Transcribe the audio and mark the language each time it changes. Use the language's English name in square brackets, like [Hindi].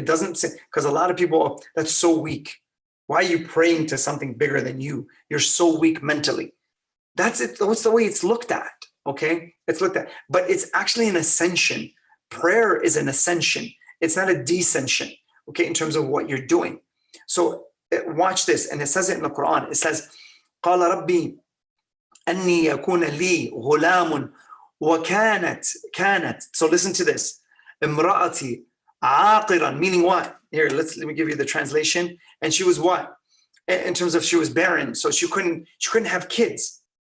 [English] It doesn't say, because a lot of people, oh, that's so weak. Why are you praying to something bigger than you? You're so weak mentally. That's it. That's the way it's looked at. Okay, it's looked at, but it's actually an ascension. Prayer is an ascension. It's not a descension. Okay, in terms of what you're doing. So watch this, and it says it in the Quran. It says, [Arabic] قال ربي أني يكون لي غلام وكانت. [English] So listen to this. [Arabic] امرأتي عاقرا, [English] meaning what? Here, let me give you the translation. And she was what? in terms of she was barren, so she couldn't have kids.